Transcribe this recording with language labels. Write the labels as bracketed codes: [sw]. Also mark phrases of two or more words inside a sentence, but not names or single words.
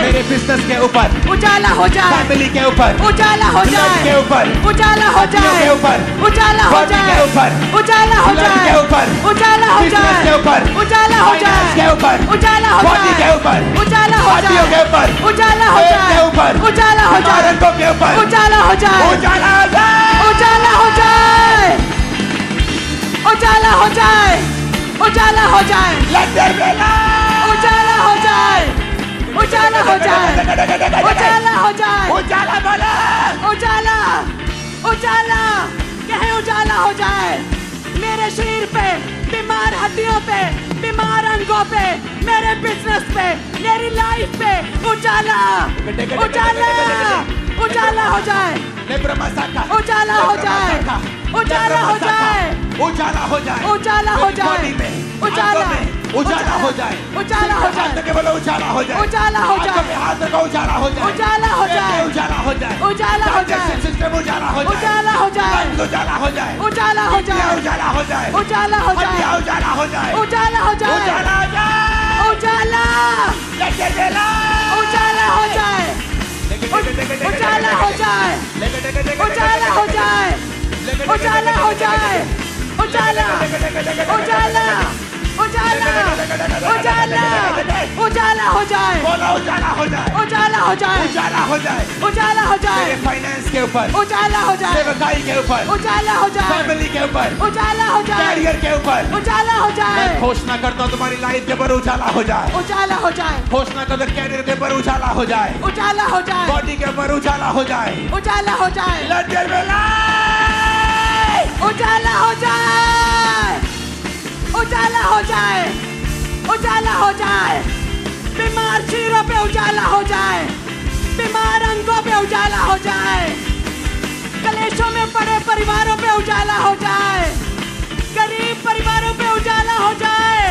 [hi] मेरे बिजनेस के ऊपर, उजाला हो जाए, फैमिली के ऊपर, उजाला हो ब्लड जाए, के ऊपर, उजाला हो हड्डियों जाए, के ऊपर, उजाला हो बॉडी जाए, के ऊपर, उजाला हो ब्लड जाए, के ऊपर, उजाला हो बिजनेस जाए, के ऊपर, उजाला हो फाइनेंस जाए, के ऊपर, उजाला हो बॉडी जाए, के ऊपर, उजाला हो हड्डियों जाए, के ऊपर, उजाला हो पेट जाए, के ऊपर, उजाला हो जाए, रंगों के ऊपर, उजाला हो जाए, उजाला हो जाए, उजाला हो जाए, उजाला हो जाए, उजाला हो जाए, [en] Let there be light! [hi] उजाला हो जाए, उजाला हो जाए, उजाला हो जाए, उजाला बोला, उजाला, उजाला, कहे उजाला हो जाए, मेरे शरीर पे, बीमार हड्डियों पे, बीमार अंगों पे, मेरे बिजनेस पे, मेरी लाइफ पे, उजाला, उजाला, उजाला हो जाए, लेब्रमा साका, उजाला हो जाए, उजाला हो जाए, उजाला हो जाए, उजाला हो जाए, बॉडी में, उजाला, आंखों में, उजाला हो जाए, उजाला हो जाए, हाथ के बोलो उजाला हो जाए, उजाला हो आंखों जाए, में हाथ रखो उजाला हो जाए, उजाला हो पेट में जाए, उजाला हो जाए, उजाला हो जाए, [en] digestive system [hi] उजाला हो जाए, उजाला हो जाए, लंग्स उजाला हो जाए, उजाला हो किडनियां जाए, उजाला हो जाए, उजाला हो जाए, हड्डियां उजाला हो जाए, उजाला हो जाए, उजाला हो जाए, उजाला, [en] Let there be light! [hi] उजाला हो जाए, उजाला हो जाए, उजाला हो जाए, उजाला हो जाए, उजाला, उजाला, उजाला, उजाला, उजाला हो जाए, बोलो उजाला हो जाए, उजाला हो जाए, उजाला हो जाए, उजाला हो जाए, मेरे फाइनेंस के ऊपर, उजाला हो जाए, सेवकाई के ऊपर, उजाला हो जाए, फैमिली के ऊपर, उजाला हो जाए, कैरियर के ऊपर, उजाला हो जाए, मैं घोषणा करता हूँ तुम्हारी लाइफ के ऊपर उजाला हो जाए, उजाला हो जाए, घोषणा करता हूँ कैरियर के ऊपर उजाला हो जाए, उजाला हो जाए, बॉडी के ऊपर उजाला हो जाए, उजाला हो जाए, [en] Let there be light! [hi] उजाला हो जाए, उजाला हो जाए, उजाला हो जाए, बीमार चीरों पे उजाला हो जाए, बीमार अंगों पे उजाला हो जाए, कलेशों में पड़े परिवारों पे उजाला हो जाए, गरीब परिवारों पे उजाला हो जाए,